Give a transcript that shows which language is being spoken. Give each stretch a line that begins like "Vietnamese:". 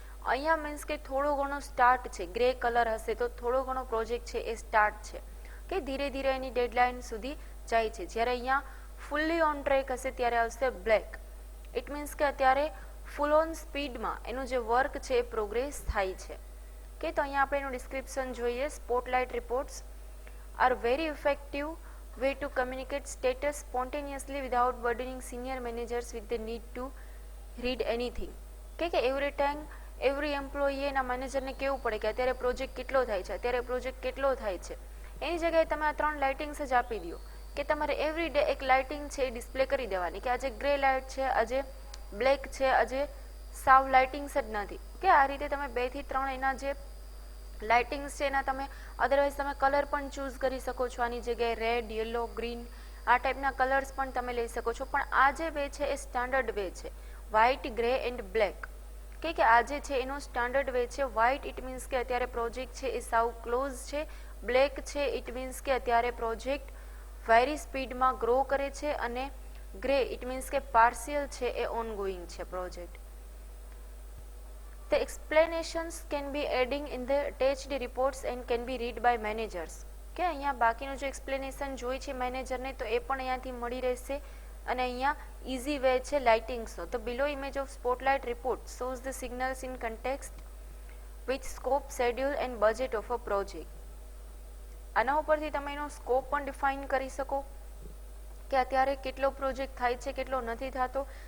Gujarati: અહીંયા મીન્સ કે થોડો ઘણો સ્ટાર્ટ છે, ગ્રે કલર હશે તો થોડો ઘણો પ્રોજેક્ટ છે એ સ્ટાર્ટ છે, કે ધીરે ધીરે એની ડેડલાઇન સુધી જાય છે. જ્યારે અહીંયા ફૂલ્લી ઓન ટ્રેક હશે ત્યારે આવશે બ્લેક. ઇટ મીન્સ કે અત્યારે ફૂલ ઓન સ્પીડમાં એનું જે વર્ક છે એ પ્રોગ્રેસ થાય છે. કે તો અહીંયા આપણે એનું ડિસ્ક્રિપ્શન જોઈએ.
English: Spotlight reports are very effective way to communicate status spontaneously without burdening senior managers with the need to read anything.
Gujarati: કે એવરી ટાઈમ એવરી એમ્પ્લોયી એના મેનેજરને કહેવું પડે કે અત્યારે પ્રોજેક્ટ કેટલો થાય છે, અત્યારે પ્રોજેક્ટ કેટલો થાય છે. એની જગ્યાએ તમે આ 3 લાઇટિંગ્સ જ આપી દો કે તમારે એવરી ડે એક લાઇટિંગ છે એ ડિસ્પ્લે કરી દેવાની કે આજે ગ્રે લાઇટ છે, આજે બ્લેક છે, આજે સાવ લાઇટિંગ્સ જ નથી. કે આ રીતે તમે 2 થી 3 એના જે લાઇટિંગ્સ છે એના તમે અદરવાઇઝ તમે કલર પણ ચૂઝ કરી શકો છો. આની જગ્યાએ રેડ, યલો, ગ્રીન આ ટાઈપના કલર્સ પણ તમે લઈ શકો છો. પણ આ જે વે છે એ સ્ટાન્ડર્ડ વે છે, વ્હાઇટ, ગ્રે એન્ડ બ્લેક. કે આ જે છે એનો સ્ટાન્ડર્ડ વે છે. વ્હાઇટ ઇટ મીન્સ કે અત્યારે પ્રોજેક્ટ છે એ સાવ ક્લોઝ છે. બ્લેક છે ઇટ મીન્સ કે અત્યારે પ્રોજેક્ટ વેરી સ્પીડમાં ગ્રો કરે છે. અને ગ્રે ઇટ મીન્સ કે પાર્શિયલ છે એ ઓનગોઈંગ છે project.
English: The explanations can be adding in the attached reports and can be read by managers.
Gujarati: કે અહીંયા બાકીનું જે એક્સપ્લેનેશન જોઈ છે મેનેજરને તો એ પણ અહીંયાથી મળી રહેશે. અને અહીંયા ઇઝી વે છે લાઇટિંગ્સનો. તો
English: Below image of spotlight report shows the signals in context with scope, schedule and budget of a project.
Gujarati: આના ઉપરથી તમે એનો સ્કોપ પણ ડિફાઇન કરી શકો કે અત્યારે કેટલો પ્રોજેક્ટ થાય છે, કેટલો નથી થતો.